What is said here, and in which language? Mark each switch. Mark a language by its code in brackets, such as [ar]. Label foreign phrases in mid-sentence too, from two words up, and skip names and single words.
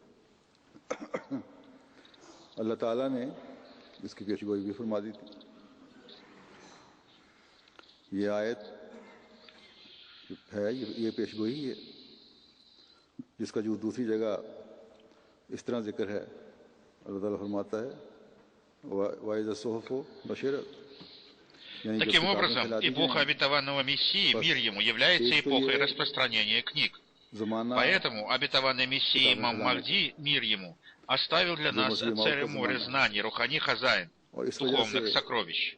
[ur] اللہ تعالیٰ نے اس کی پیشگوئی بھی فرما دی تھی. یہ آیت ہے، یہ پیشگوئی ہے جس کا جو دوسری جگہ اس طرح ذکر ہے. اللہ تعالیٰ فرماتا ہے [ar] وإذا الصحف نشرت. [ru] Таким образом, эпоха обетованного Мессии, мир ему, является эпохой распространения книг. Поэтому обетованный Мессия имам Махди, мир ему, оставил для нас целое море знаний, [ur] روحانی خزائن, [ru] духовных сокровищ.